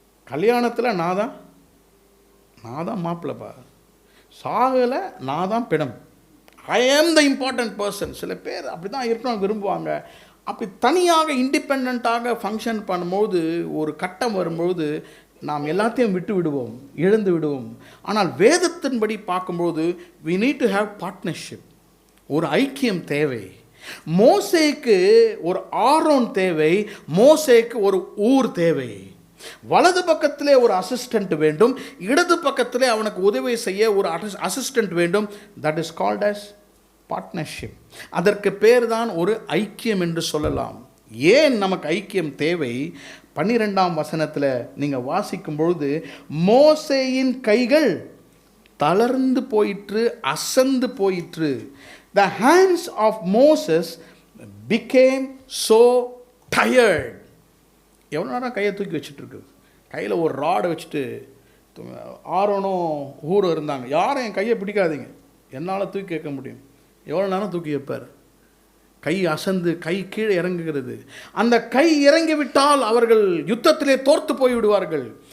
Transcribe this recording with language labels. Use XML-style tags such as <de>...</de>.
<ta>கல்யாணத்தில் நான் தான் மாப்பிள்ளைப்பா, சாகலை நான் தான் பிடம்,</ta> <en>I am the important person.</en> <ta>சில பேர் அப்படி தான் இருக்கணும் விரும்புவாங்க. அப்படி தனியாக இண்டிபெண்ட்டாக ஃபங்க்ஷன் பண்ணும்போது ஒரு கட்டம் வரும்போது நாம் எல்லாத்தையும் விட்டு விடுவோம், இழந்து விடுவோம். ஆனால் வேதத்தின்படி பார்க்கும்போது</ta> <en>we need to have partnership.</en> <ta>ஒரு ஐக்கியம் தேவை. மோசேக்கு ஒரு ஆரோன் தேவை, மோசேக்கு ஒரு ஊர் தேவை. வலது பக்கத்திலே ஒரு அசிஸ்டன்ட் வேண்டும், இடது பக்கத்திலே அவனுக்கு உதவி செய்ய ஒரு அசிஸ்டன்ட் வேண்டும்.</ta> <en>That is called as partnership.</en> <ta>அதற்கு பேர் தான் ஒரு ஐக்கியம் என்று சொல்லலாம். ஏன் நமக்கு ஐக்கியம் தேவை? 12ஆம் வசனத்தில் நீங்கள் வாசிக்கும் பொழுது மோசேயின் கைகள் தளர்ந்து போயிற்று, அசந்து போயிற்று.</ta> <en>The hands of Moses became so tired.</en> <ta>எவ்வளோ நேரம் கையை தூக்கி வச்சுட்டுருக்கு? கையில் ஒரு ராடை வச்சுட்டு ஆரோனும் ஊரும் இருந்தாங்க. யாரும் என் கையை பிடிக்காதீங்க, என்னால் தூக்கி வைக்க முடியும். எவ்வளோ நேரம் தூக்கி வைப்பார்? கை அசந்து கை கீழே இறங்குகிறது. அந்த கை இறங்கிவிட்டால் அவர்கள் யுத்தத்திலே தோர்த்து போய்விடுவார்கள்.</ta>